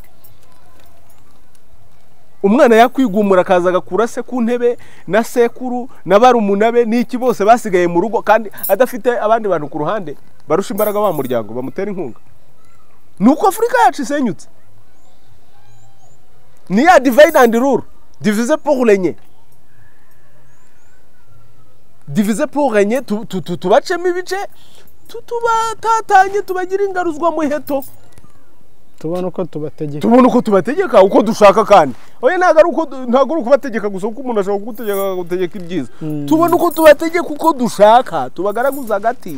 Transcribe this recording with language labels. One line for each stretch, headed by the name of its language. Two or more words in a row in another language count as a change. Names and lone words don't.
Kinyarwanda: Umwana yakwigumura akaza agakura se ku ntebe na sekuru na barumunabe n'iki bose basigaye mu rugo, kandi adafite abandi bantu ku ruhande barusha imbaraga wa muryango bamutera inkunga. Nuko Afrika yacu isenyutse. Ni ya
English: divide and rule,
French: diviser pour régner. Diviser pour régner,
Kinyarwanda: tubacemo ibice, tubatatanye, tubagira ingaruzwa mu heto. Tubona uko tubategeka uko dushaka kandi. Oya ntago ari kubategeka gusa kuko umuntu ashobora gutegeka ibyiza. Tubona uko tubategeka uko dushaka, tubagaraguza hagati.